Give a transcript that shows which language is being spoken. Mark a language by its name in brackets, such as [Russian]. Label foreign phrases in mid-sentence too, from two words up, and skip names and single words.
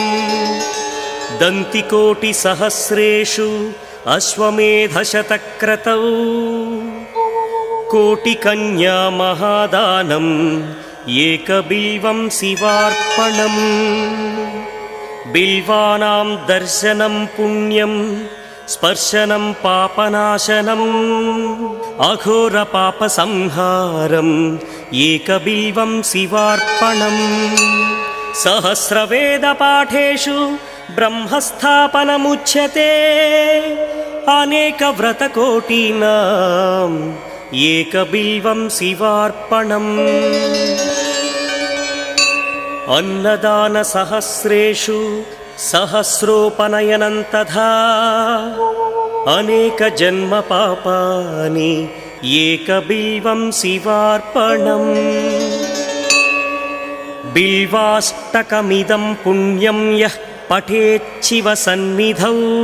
[Sanskrit] दन्तिकोटिसहस्रेषु अश्वमेधशतक्रतौ कोटिकन्या महादानम् एकबिल्वं शिवार्पणम् बिल्वानां दर्शनं पुण्यं स्पर्शनं पापनाशनम् अघोरपापसंहारम् एकबिल्वं शिवार्पणम् सहस्रवेदपाठेषु ब्रह्मस्थापनमुच्यते అనేక వ్రతకోటీనాం ఏకబిల్వం శివార్పణం అన్నదాన సహస్రేషు సహస్రోపనయనం తథా అనేక జన్మ పాపాని ఏకబిల్వం శివార్పణం బిల్వాష్టకమిదం పుణ్యం యః పఠేచ్చివ సన్నిధౌ